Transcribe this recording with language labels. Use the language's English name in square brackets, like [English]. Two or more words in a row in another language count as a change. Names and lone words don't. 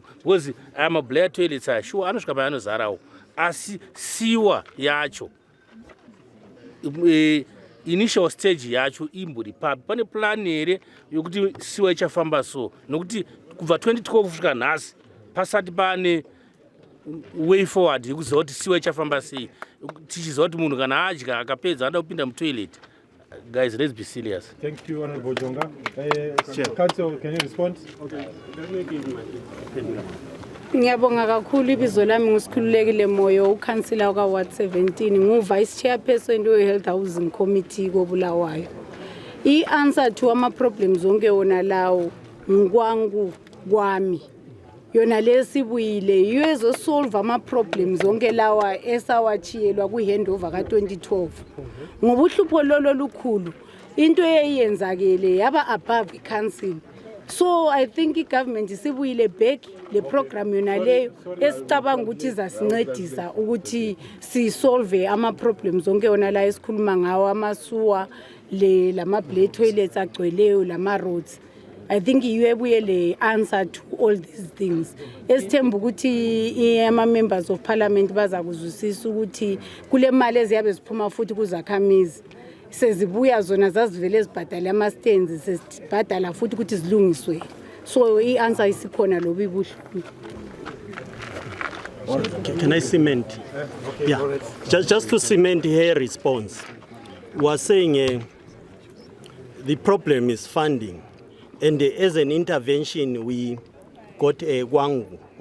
[Shona] Because mablayer toilets sure anosvika paanozarawo. Asi siwa yacho initial stage yacho imburi papi. Pane plan here yokuti siwa ichafamba so. Nokuti kubva 2012 kusvika nhasi pasati pane [English] way forward [Shona] yekuziva kuti siwa ichafamba sei. Tichiziva kuti munhu kana adya akapedza anoda kupinda mutoilet. [English] Guys, let's be serious. Thank you, Honorable Jonga. Council, can you respond? Okay. [North Ndebele] Ngiyabonga kakhulu ibizo lami ngusikhululekile Moyo ukansila ka Ward 17 ngu-Vice Chairperson we-Health Housing Committee koBulawayo. I-answer to ama-problems onke wona lawo ngikwangu kwami. Yona lesibuyile yezosolve ama-problems onke lawa esawachiyelwa kwi-handover ka-2012. Ngoba uhlupho lolo lukhulu into eyenzakele yaba above i-council. [English] So I think [North Ndebele] i-government isibuyile back le program yona leyo esicabanga ukuthi izasincedisa ukuthi si-solve ama-problems onke wona la esikhuluma ngawo ama-sewer lama-black toilets agcweleyo lama-roads. I think you ebuye le answer to all these things. Esithemba ukuthi [English] ama-members of parliament [North Ndebele] bazakuzwisisa ukuthi kule mali eziyabe ziphuma futhi kuzakhamizi sezibuya zona zazivele ezibhadala ama-stands sezibhadala futhi ukuthi zilungiswe. So i-answer isikhona lobu ibuhlungu. [English] Can I cement? Yeah. Just to cement her response. We are saying the problem is funding. And as an intervention, we got Ngwami.